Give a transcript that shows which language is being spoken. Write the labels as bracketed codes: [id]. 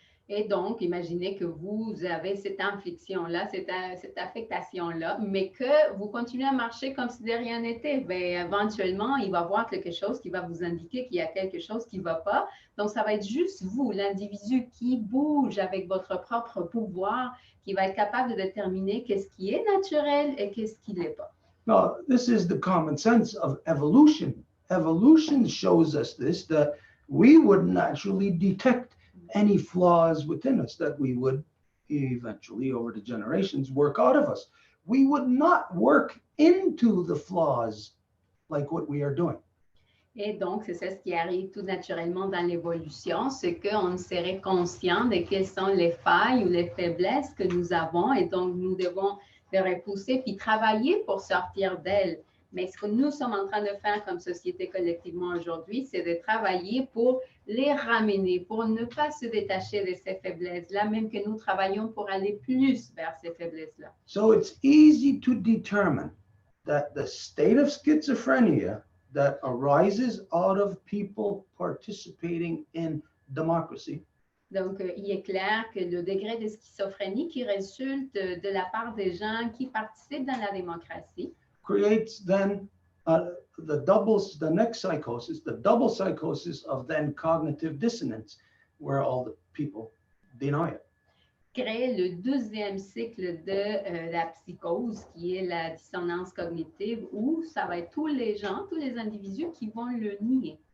[fr] Et donc, imaginez que vous avez cette infliction-là, cette affectation-là, mais que vous continuez à marcher comme si de rien n'était. Bien, éventuellement, il va y avoir quelque chose qui va vous indiquer qu'il y a quelque chose qui ne va pas. Donc, ça va être juste vous, l'individu, qui bouge avec votre propre pouvoir, qui va être capable de déterminer qu'est-ce qui est naturel et qu'est-ce qui ne l'est pas. [en] Now, this is the common sense of evolution evolution shows us this, that we would naturally detect any flaws within us that we would eventually, over the generations, work out of us. We would not work into the flaws like what we are doing. [fr] Et donc, c'est ça ce qui arrive tout naturellement dans l'évolution, c'est qu'on serait conscient de quelles sont les failles ou les faiblesses que nous avons et donc nous devons les repousser puis travailler pour sortir d'elles. Mais ce que nous sommes en train de faire comme société collectivement aujourd'hui, c'est de travailler pour les ramener, pour ne pas se détacher de ces faiblesses-là, même que nous travaillons pour aller plus vers ces faiblesses-là. [en] So it's easy to determine that the state of schizophrenia that arises out of people participating in democracy [fr] Donc, il est clair que le degré de schizophrénie qui résulte de la part des gens qui participent dans la démocratie [en] creates then the next psychosis, the double psychosis of then cognitive dissonance, where all the people deny it. [fr] crée le deuxième cycle de la psychose, qui est la dissonance cognitive, où ça va être tous les gens, tous les individus qui vont le nier.